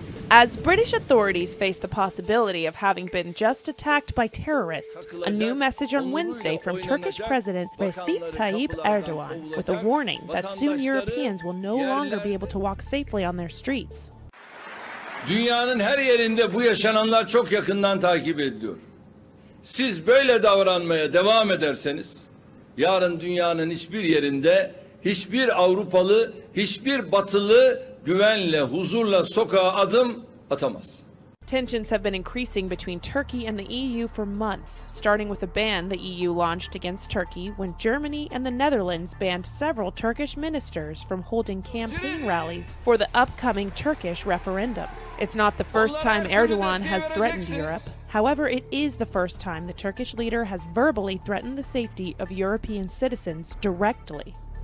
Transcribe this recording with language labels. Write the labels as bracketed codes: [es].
[en] As British authorities face the possibility of having been just attacked by terrorists, a new message on Wednesday from Turkish President Recep Tayyip Erdogan, with a warning that soon Europeans will no longer be able to walk safely on their streets. [tr] Dünyanın her yerinde bu yaşananlar çok yakından takip ediliyor. Siz böyle davranmaya devam ederseniz, yarın dünyanın hiçbir yerinde hiçbir Avrupalı, hiçbir Batılı güvenle, huzurla sokağa adım atamaz. [en] Tensions have been increasing between Turkey and the EU for months, starting with a ban the EU launched against Turkey when Germany and the Netherlands banned several Turkish ministers from holding campaign rallies for the upcoming Turkish referendum. It's not the first time Erdogan has threatened Europe. However, it is the first time the Turkish leader has verbally threatened the safety of European citizens directly.